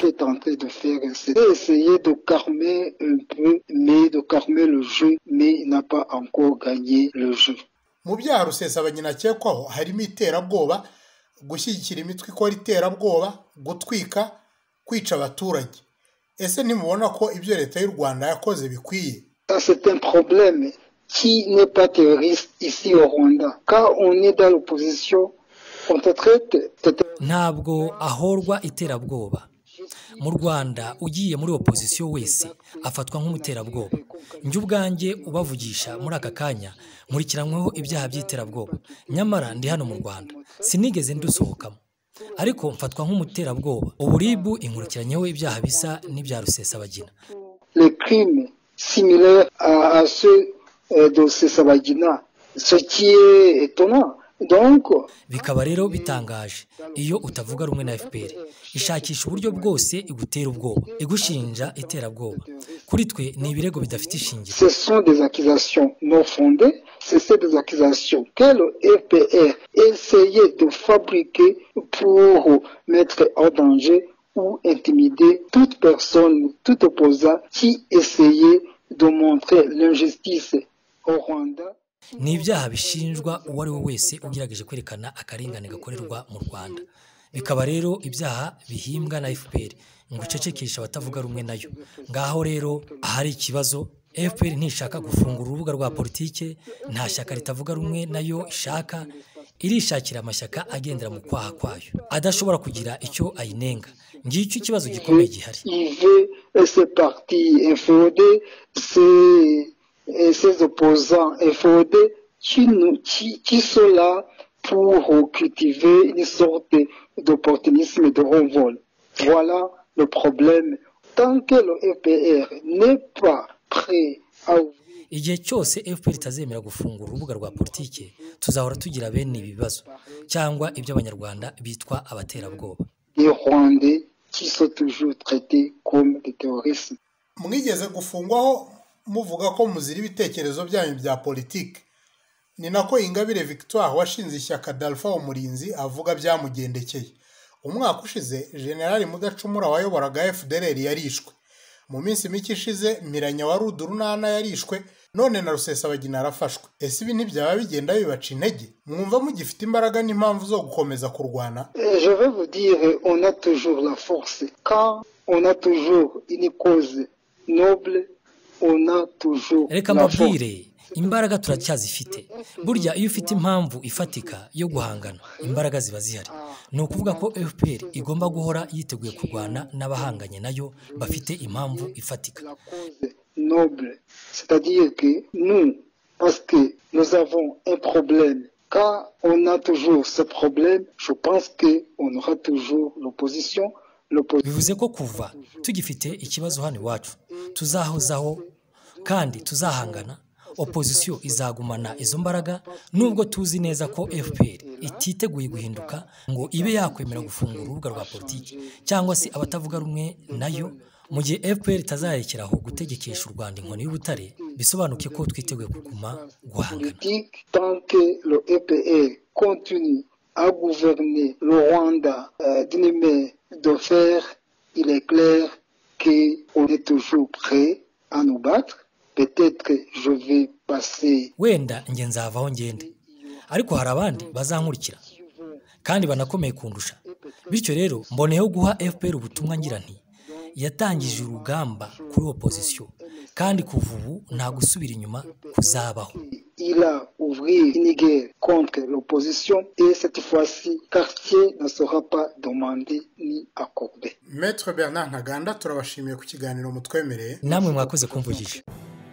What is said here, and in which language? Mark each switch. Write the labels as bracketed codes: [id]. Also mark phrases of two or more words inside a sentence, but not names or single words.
[fr] Ce qui est en train de faire, c'est essayer de calmer un peu, mais de calmer le jeu, mais il n'a pas encore gagné le jeu. [rw] Mu byaha Rusesabagina akekwaho harimo iterabwoba, gushyigikira imitwe ikora iterabwoba, gutwika, kwica abaturage. Ese ntimubona ko ibyo leta y'u Rwanda yakoze bikwiye? [fr] C'est un problème qui n'est pas terroriste ici au Rwanda. Quand on est dans l'opposition, on te traite... [rw] Ntabwo ahorwa iterabwoba. Mu Rwanda ugiye muri opposition wese afatwa nk'umuterabwoba. Njye ubwanjye ubavugisha muri aka kanya nkurikiranyweho ibyaha by'iterabwoba. Nyamara ndi hano mu Rwanda sinigeze ndusohokamo, ariko mfatwa nk'umuterabwoba. Uburibu inkurikiranyeho ibyaha bisa n'ibya Rusesabagina. [fr] Les crimes similaires à ceux de Rusesabagina, ce qui est étonnant. Donc [rw] bikaba rero bitangaje iyo utavuga rumwe na FPR ishakisha uburyo bwose igutera ubwoba, igushinja iterabwoba. Kuri twe ni ibirego bidafite ishingiro. [fr] Ce sont des accusations non fondées, c'est des accusations que le FPR essayait de fabriquer pour mettre en danger ou intimider toute personne, tout opposant qui essayait de montrer l'injustice au Rwanda. [rw] Ni ibyaha bishinjwa uwo ari we wese ugerageje kwerekana akarengane gakorerwa mu Rwanda. Bikaba rero ibyaha bihimbwa na FPR ngo icecekesha abatavuga rumwe nayo. Ngaho rero ahari ikibazo, FPR ntishaka gufungura urubuga rwa politike, nta shyaka ritavuga rumwe nayo ishaka, irishakira amashyaka agendera mu kwaha kwayo adashobora kugira icyo ayinenga. Ngicyo ikibazo gikomeye gihari. [fr] Ces partis inféodés, ces opposants inféodés qui sont là pour cultiver une sorte d'opportunisme de renvol. Voilà le problème. Tant que le FPR n'est pas prêt à ouvrir... [rw] igihe cyose FPR itazemera gufungura urubuga rwa politike tuzahora tugira bene ibi bibazo cyangwa ibyo abanyarwanda bitwa abaterabwoba. [fr] Les Rwandais qui sont toujours traités comme des terroristes. [rw] Mwigeze gufungwaho muvuga ko muzira ibitekerezo byanyu bya politike. Ni nako Ingabire Victoire washinze ishyaka Dalpha Umurinzi avuga byamugendekeye. Umwaka ushize General Mudacumura wayoboraga FDLR yarishwe. Mu minsi mike ishize Miranya wa Rudurunana yarishwe, none na Rusesabagina arafashwe. Ese ibi ntibyaba bigenda bibaca intege? Mwumva mugifite imbaraga n'impamvu zo gukomeza kurwana? [fr] Je vais vous dire, on a toujours la force. Quand on a toujours une cause noble, on a toujours [rw] Reka [fr] la force. [rw] mbabwire, imbaraga turacyazifite. Burya iyo ufite impamvu ifatika yo guhangana, imbaraga ziba zihari. Ni ukuvuga ko FPR igomba guhora yiteguye kurwana n'abahanganye nayo bafite impamvu ifatika. [fr] La cause noble, c'est-à-dire que nous, parce que nous avons un problème, quand on a toujours ce problème, je pense qu'on aura toujours l'opposition. [rw] Bivuze ko kuva tugifite ikibazo hano iwacu tuzahozaho kandi tuzahangana, opposition izagumana izo mbaraga, nubwo tuzi neza ko FPR ititeguye guhinduka ngo ibe yakwemera gufungura urubuga rwa politiki cyangwa se abatavuga rumwe nayo. Mu gihe FPR itazarekeraho gutegekesha u Rwanda inkoni y'ubutare, bisobanuke ko twiteguye kuguma guhangana. [fr] Tant que le EPR continue à gouverner le Rwanda d'une main de fer, il est clair qu'on est toujours prêt à nous battre. Peut-être que je vais passer. [rw] Wenda nge nzavaho ngende, ariko hari abandi bazankurikira kandi banakomeye kundusha. Bityo rero mboneyeho guha FPR ubutumwa ngira nti yatangije urugamba kuri opposition kandi kuva ubu nta gusubira inyuma kuzabaho. [fr] Il a ouvert une guerre contre l'opposition et cette fois-ci, Cartier ne sera pas demandé ni accordé. [rw] Maître Bernard Ntaganda turabashimiye ku kiganiro mutwemereye. Namwe mwakoze kumvugisha.